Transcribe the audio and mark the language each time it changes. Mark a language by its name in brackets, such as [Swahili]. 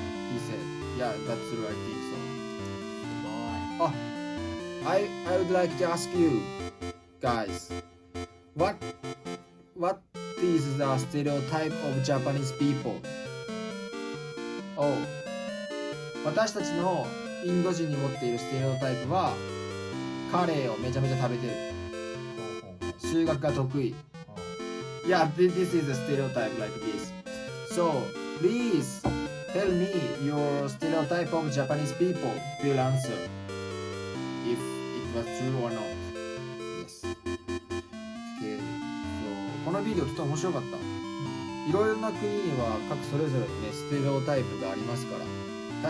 [English] He said, yeah, that's true. I think so. Oh, I would like to ask you guys, what is the stereotype of Japanese people? [Japanese] Oh, 私たちのインド人に持っているステレオタイプはカレーをめちゃめちゃ食べてる、数学が得意、 [English] Yeah, this is a stereotype like this. So please tell me your stereotype of Japanese people. Will answer if it was true or not. Yes. Okay. [Japanese] So このビデオとても面白かった。いろいろな国には各それぞれにねステレオタイプがありますから。